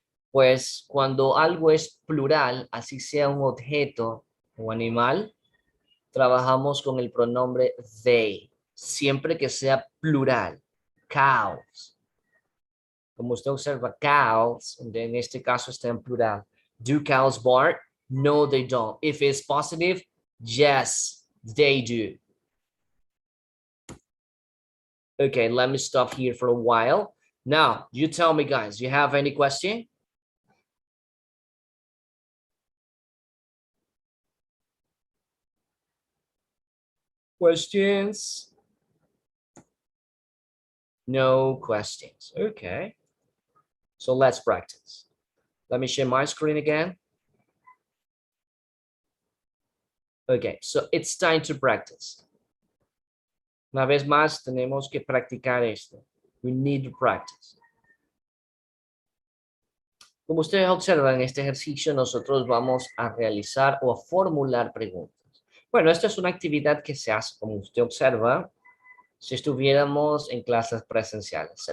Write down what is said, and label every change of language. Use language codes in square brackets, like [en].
[es] Pues cuando algo es plural, así sea un objeto o animal, trabajamos con el pronombre they, siempre que sea plural. Cows. Como usted observa, cows, en este caso está en plural. [en] Do cows bark? No, they don't. If it's positive, yes, they do. Okay, let me stop here for a while. Now, you tell me, guys, you have any question? Questions? No questions. Okay. So let's practice. Let me share my screen again. Okay, so it's time to practice. [es] Una vez más, tenemos que practicar esto. [en] We need to practice. [es] Como ustedes observan en este ejercicio, nosotros vamos a realizar o a formular preguntas. Bueno, esta es una actividad que se hace, como usted observa, si estuviéramos en clases presenciales.